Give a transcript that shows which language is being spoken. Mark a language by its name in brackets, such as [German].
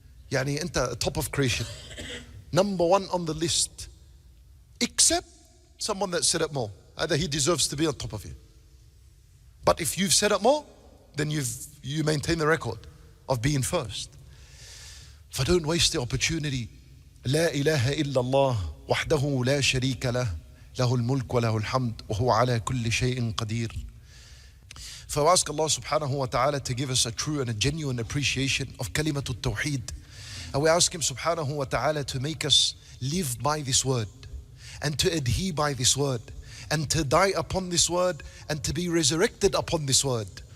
[English] Anta top of creation. Number 1 on the list, except someone that said it more. Either he deserves to be on top of you. But if you've said it more, then you maintain the record of being first. So don't waste the opportunity. [Arabic] لا إله إلا الله وحده لا شريك له له الملك وله الحمد وهو على كل شيء قدير. [English] So I ask Allah subhanahu wa ta'ala to give us a true and a genuine appreciation of kalimatul Tawheed. And we ask Him subhanahu wa ta'ala to make us live by this word and to adhere by this word and to die upon this word and to be resurrected upon this word.